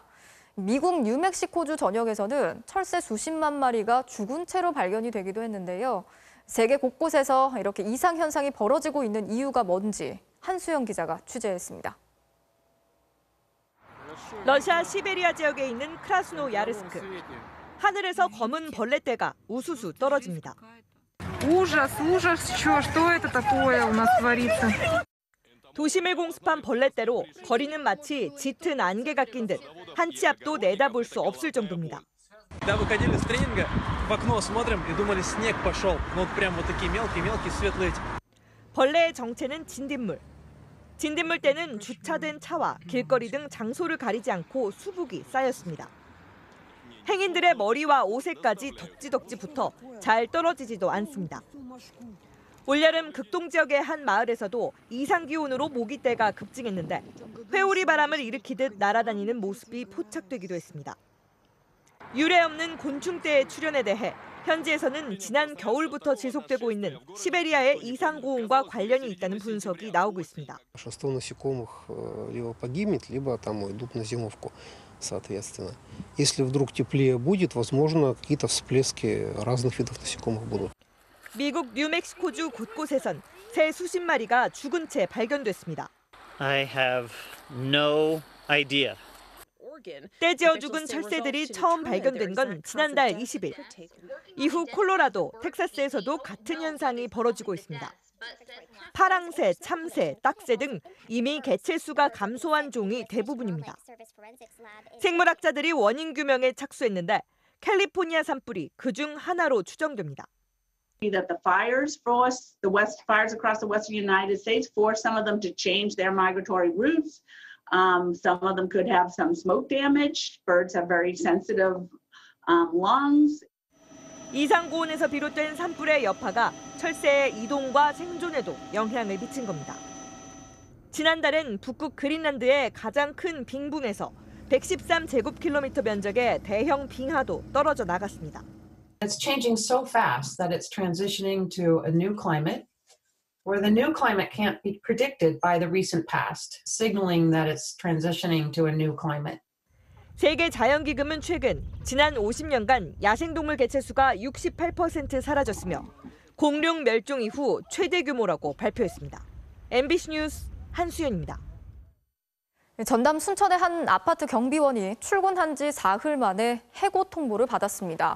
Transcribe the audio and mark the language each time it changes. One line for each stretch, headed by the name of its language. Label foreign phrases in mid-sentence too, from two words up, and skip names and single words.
Korean: 미국 뉴멕시코주 전역에서는 철새 수십만 마리가 죽은 채로 발견이 되기도 했는데요. 세계 곳곳에서 이렇게 이상 현상이 벌어지고 있는 이유가 뭔지 한수영 기자가 취재했습니다. 러시아 시베리아 지역에 있는 크라스노야르스크. 하늘에서 검은 벌레떼가 우수수 떨어집니다.
Russian: ужас, что это такое у нас творится?
Korean: 도심을 공습한 벌레떼로 거리는 마치 짙은 안개가 낀 듯 한 치 앞도 내다볼 수 없을 정도입니다.
Russian: в окно смотрим и думали, снег пошел. Ну вот прям вот такие мелкие светлые.
Korean: 벌레의 정체는 진딧물. 진딧물 때는 주차된 차와 길거리 등 장소를 가리지 않고 수북이 쌓였습니다. 행인들의 머리와 옷에까지 덕지덕지 붙어 잘 떨어지지도 않습니다. 올여름 극동 지역의 한 마을에서도 이상기온으로 모기떼가 급증했는데 회오리 바람을 일으키듯 날아다니는 모습이 포착되기도 했습니다. 유례 없는 곤충떼의 출현에 대해 현지에서는 지난 겨울부터 지속되고 있는 시베리아의 이상고온과 관련이 있다는 분석이 나오고 있습니다.
Russian: Большинство насекомых либо погибнет, либо там уйдут на зимовку, соответственно. Если вдруг теплее будет, возможно, какие-то всплески разных видов насекомых будут.
Korean: 미국 뉴멕시코주 곳곳에선 새 수십 마리가 죽은 채 발견됐습니다.
English: I have no idea.
Korean: 떼지어 죽은 철새들이 처음 발견된 건 지난달 20일. 이후 콜로라도, 텍사스에서도 같은 현상이 벌어지고 있습니다. 파랑새, 참새, 딱새 등 이미 개체 수가 감소한 종이 대부분입니다. 생물학자들이 원인 규명에 착수했는데 캘리포니아 산불이 그중 하나로 추정됩니다.
English: That the fires forced the fires across the western United States forced some of them to change their migratory routes. Some of them could have some smoke damage. Birds have very sensitive lungs.
Korean: 이상고온에서 비롯된 산불의 여파가 철새의 이동과 생존에도 영향을 미친 겁니다. 지난달엔 북극 그린란드의 가장 큰 빙붕에서 113제곱킬로미터 면적의 대형 빙하도 떨어져 나갔습니다.
English: It's changing so fast that it's transitioning to a new climate, where the new climate can't be predicted by the recent past, signaling that it's transitioning to a new climate.
Korean: 세계 자연기금은 최근 지난 50년간 야생동물 개체수가 68% 사라졌으며 공룡 멸종 이후 최대 규모라고 발표했습니다. MBC 뉴스 한수연입니다. 전남 순천의 한 아파트 경비원이 출근한 지 사흘 만에 해고 통보를 받았습니다.